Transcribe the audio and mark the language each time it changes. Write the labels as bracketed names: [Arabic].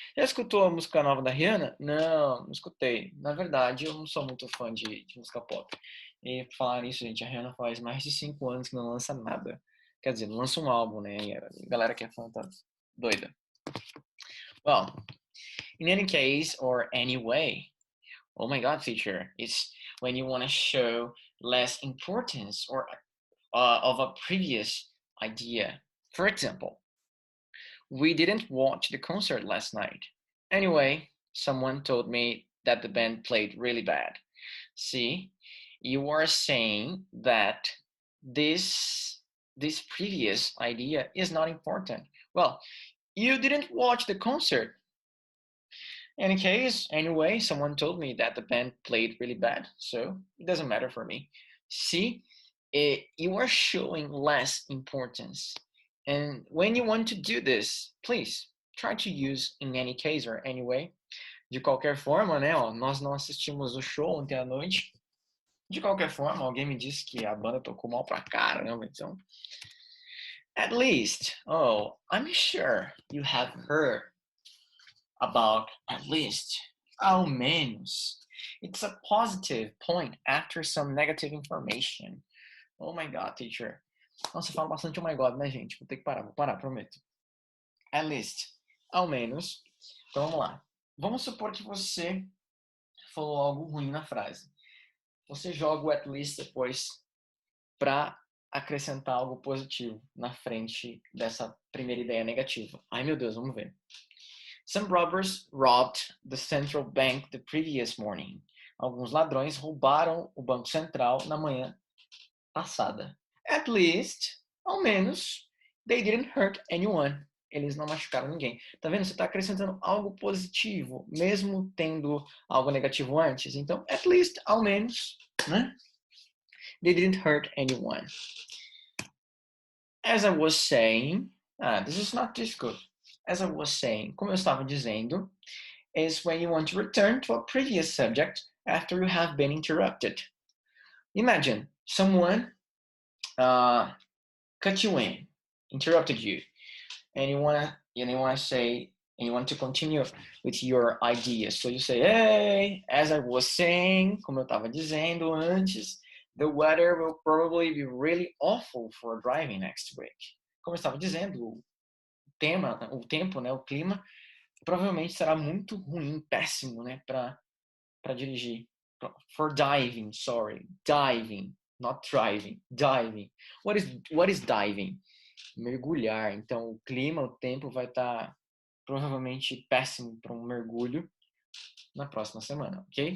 [Portuguese] Já escutou a música nova da Rihanna? Não, não escutei. Na verdade, eu não sou muito fã de música pop. E por falar nisso, gente, a Rihanna faz mais de 5 anos que não lança nada. Quer dizer, não lança um álbum, né? E a galera que é fã tá doida. [English] Well, in any case or anyway, oh my God, teacher, it's when you want to show less importance or of a previous idea. For example, we didn't watch the concert last night. Anyway, someone told me that the band played really bad. See, you are saying that this previous idea is not important. Well, you didn't watch the concert. Any case, anyway, someone told me that the band played really bad, so it doesn't matter for me. See, you are showing less importance. And when you want to do this, please try to use in any case or anyway. [Portuguese] De qualquer forma, né, ó, nós não assistimos o show ontem à noite. De qualquer forma, alguém me disse que a banda tocou mal pra caramba, então. [English] At least, oh, I'm sure you have heard about at least, [Portuguese] ao menos. [English] It's a positive point after some negative information. Oh my God, teacher. [Portuguese] Nossa, eu falo bastante oh my God, né, gente? Vou ter que parar, prometo. At least, ao menos. Então vamos lá. Vamos supor que você falou algo ruim na frase. Você joga o at least depois para acrescentar algo positivo na frente dessa primeira ideia negativa. Ai meu Deus, vamos ver. [English] Some robbers robbed the central bank the previous morning. [Portuguese] Alguns ladrões roubaram o Banco Central na manhã passada. [English] At least, [Portuguese] ao menos, [English] they didn't hurt anyone. [Portuguese] Eles não machucaram ninguém. Tá vendo? Você está acrescentando algo positivo, mesmo tendo algo negativo antes. Então, at least, ao menos, né? [English] They didn't hurt anyone. As I was saying, this is not difficult. As I was saying, [Portuguese] como eu estava dizendo, [English] is when you want to return to a previous subject after you have been interrupted. Imagine someone cut you in, interrupted you, and you want to continue with your ideas. So you say, hey, as I was saying, [Portuguese] como eu estava dizendo antes, [English] the weather will probably be really awful for driving next week. [Portuguese] Como eu estava dizendo, o tempo, né, o clima, provavelmente será muito ruim, péssimo, né, para dirigir. [English] For diving, sorry, diving, not driving, diving. What is diving? Mergulhar. [Portuguese] Então, o clima, o tempo vai estar provavelmente péssimo para um mergulho na próxima semana, okay?